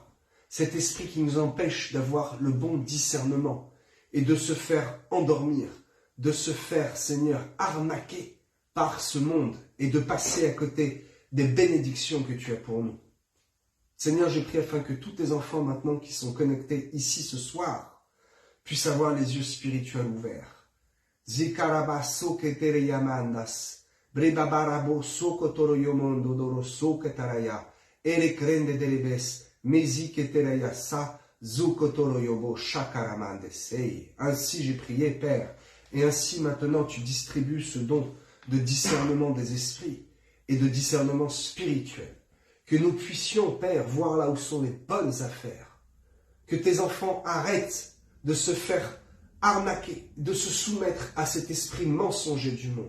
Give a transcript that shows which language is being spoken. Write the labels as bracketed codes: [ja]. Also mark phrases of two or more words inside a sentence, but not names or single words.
[fr] Cet esprit qui nous empêche d'avoir le bon discernement et de se faire endormir, de se faire, Seigneur, arnaquer par ce monde et de passer à côté des bénédictions que tu as pour nous. Seigneur, je prie afin que tous tes enfants maintenant qui sont connectés ici ce soir puissent avoir les yeux spirituels ouverts. Zikarabaso ketere yamandas, brebabarabo sokotoro yomondo doro soketaraya, ere krende delebes, mezi ketereya sa, zukotoro yobo shakaramandesei. Ainsi j'ai prié, Père, et ainsi maintenant tu distribues ce don de discernement des esprits et de discernement spirituel. Que nous puissions, Père, voir là où sont les bonnes affaires. Que tes enfants arrêtent de se faire arnaquer, de se soumettre à cet esprit mensonger du monde.